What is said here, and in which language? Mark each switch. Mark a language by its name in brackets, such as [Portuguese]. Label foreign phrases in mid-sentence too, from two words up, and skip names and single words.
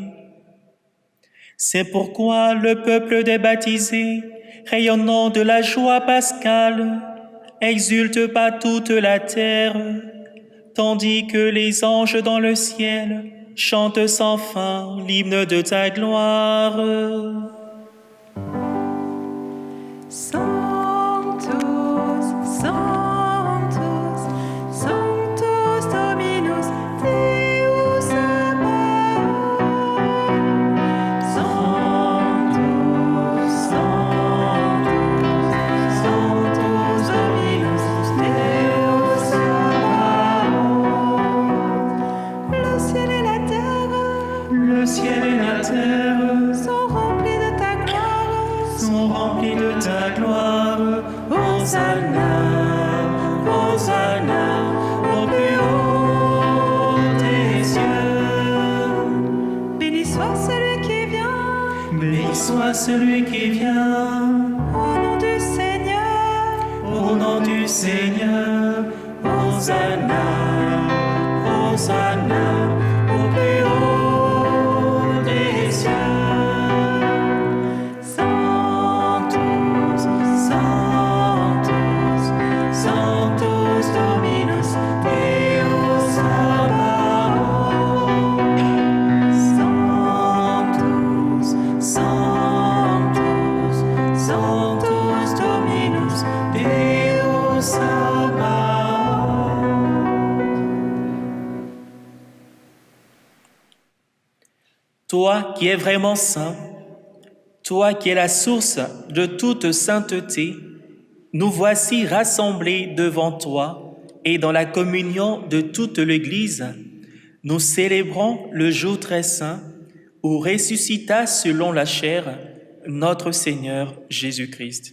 [French] C'est pourquoi le peuple des baptisés, rayonnant de la joie pascale, exulte par toute la terre, tandis que les anges dans le ciel chantent sans fin l'hymne de ta gloire. [Latin] Sanctus, Sanctus, Sanctus Dominus Deus Sabaoth. Sanctus, Sanctus, Sanctus Dominus Deus Sabaoth. [French] Le ciel et la terre, Le ciel et la terre sont remplis de ta gloire. sont remplis de ta gloire. Hosanna, Hosanna, au plus haut des cieux. Béni soit celui qui vient Béni soit celui qui vient. au nom du Seigneur. Au nom du Seigneur, Hosanna, Hosanna, au plus haut des cieux. [Latin] Sanctus, Sanctus, Sanctus Dominus Deus Sabaoth. Sanctus, Sanctus, Sanctus Dominus Deus Sabaoth. [French] Toi qui es vraiment saint, toi qui es la source de toute sainteté, nous voici rassemblés devant toi et dans la communion de toute l'Église, nous célébrons le jour très saint où ressuscita selon la chair notre Seigneur Jésus-Christ.